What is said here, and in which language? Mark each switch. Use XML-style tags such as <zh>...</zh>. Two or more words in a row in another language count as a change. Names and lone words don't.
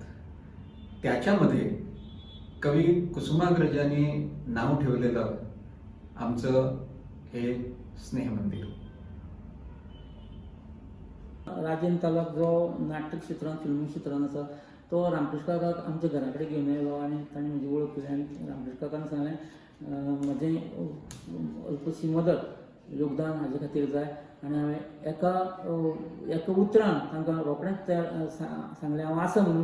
<mr>त्याच्यामध्ये कवी कुसुमाग्रजांनी नाव ठेवलेलं आमचं हे स्नेह मंदिर.</mr> <kok>राजन तालुक जो नाट्य क्षेत्रांत फिल्म क्षेत्रांत आसा तो रामकृष्ण काकाक आमच्या घरा कडेन घेवन आयलो आनी ताणें म्हजी वळख केली आनी रामकृष्ण काकान सांगलें म्हजें अल्पशी मदत योगदान हाजे खातीर जाय आनी हांवें एका उतरान तांकां रोखडेंच सांगलें हांव आसा म्हणून.</kok>